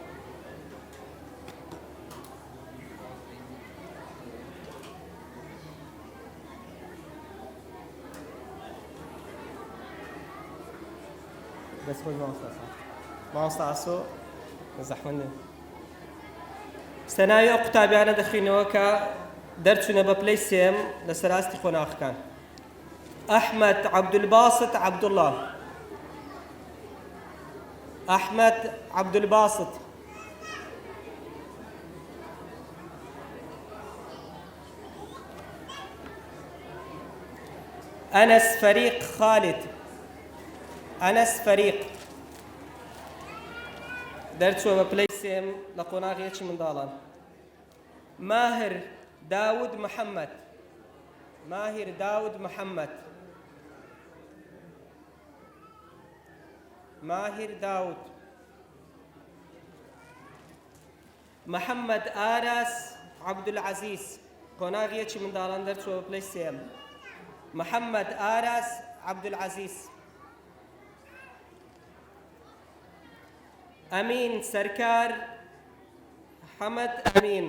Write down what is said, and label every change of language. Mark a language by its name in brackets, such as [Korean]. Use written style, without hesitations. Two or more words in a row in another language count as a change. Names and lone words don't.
[Central Kurdish] دەستخۆش مامۆستا ئاسۆ زەحمەت نێ. سەناوی ئەو قوتابیانە دەخوێنەوە کە دەرچوونە بە پلەی سێم لە سەراستی قۆناغەکان. أحمد عبد الباسط عبد الله. أحمد عبد الباسط. أنس فريق خالد. أنس فريق دەرچووە بە پلەی سێم لە قۆناغیەکی منداڵان. ماهر داود محمد. ماهر داود محمد. ماهر داود. محمد آراس عبد العزيز قۆناغیەکی منداڵان دەرچووە بە پلەی سێم. محمد آراس عبد العزيز. أمين سركار حمد أمين.